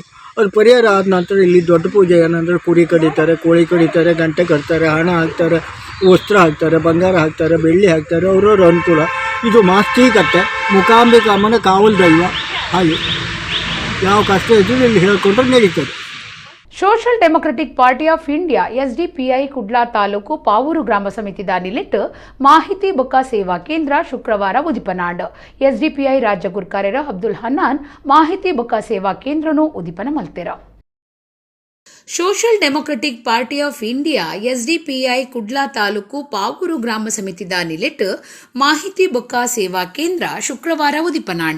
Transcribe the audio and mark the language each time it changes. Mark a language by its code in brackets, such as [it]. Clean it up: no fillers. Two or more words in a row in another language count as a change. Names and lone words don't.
[kn] ಅದು ಪರಿಹಾರ ಆದ ನಂತರ ಇಲ್ಲಿ ದೊಡ್ಡ ಪೂಜೆ ಏನಂದರೆ ಕುರಿ ಕಡಿತಾರೆ, ಕೋಳಿ ಕಡಿತಾರೆ, ಗಂಟೆ ಕಟ್ತಾರೆ, ಹಣ ಹಾಕ್ತಾರೆ, ವಸ್ತ್ರ ಹಾಕ್ತಾರೆ, ಬಂಗಾರ ಹಾಕ್ತಾರೆ, ಬೆಳ್ಳಿ ಹಾಕ್ತಾರೆ, ಅವ್ರವ್ರ ಅನುಕೂಲ. ಇದು ಮಾಸ್ತಿಕಟ್ಟೆ ಮುಕಾಂಬಿಕಾ ಅಮ್ಮನ ಕಾವಲು ದೈವ. ಹಾಗೆ ಯಾವ ಕಷ್ಟ ಇದ್ರೂ ಇಲ್ಲಿ ಹೇಳ್ಕೊಂಡ್ರೆ ನಡೀತದೆ. [tcy] ಸೋಷಿಯಲ್ ಡೆಮೊಕ್ರೆಟಿಕ್ ಪಾರ್ಟಿ ಆಫ್ ಇಂಡಿಯಾ ಎಸ್ಡಿಪಿಐ ಕುಡ್ಲಾ ತಾಲೂಕು ಪಾವೂರು ಗ್ರಾಮ ಸಮಿತಿ ದಾನಿಲಿಟ್ಟು ಮಾಹಿತಿ ಬೊಕ್ಕ ಸೇವಾ ಕೇಂದ್ರ ಶುಕ್ರವಾರ ಉದಿಪನಾಂಡ್. ಎಸ್ಡಿಪಿಐ ರಾಜ್ಯ ಗುರ್ಕಾರ್ಯರ ಅಬ್ದುಲ್ ಹನ್ನಾನ್ ಮಾಹಿತಿ ಬೊಕ್ಕ ಸೇವಾ ಕೇಂದ್ರನು ಉದಿಪನ ಮಲ್ತೆರ. ಸೋಷಿಯಲ್ ಡೆಮೊಕ್ರೆಟಿಕ್ ಪಾರ್ಟಿ ಆಫ್ ಇಂಡಿಯಾ ಎಸ್ಡಿಪಿಐ ಕುಡ್ಲಾ ತಾಲೂಕು ಪಾವೂರು ಗ್ರಾಮ ಸಮಿತಿ ದಾನಿಲಿಟ್ಟು ಮಾಹಿತಿ ಬೊಕ್ಕ ಸೇವಾ ಕೇಂದ್ರ ಶುಕ್ರವಾರ ಉದಿಪನಾಂಡ್.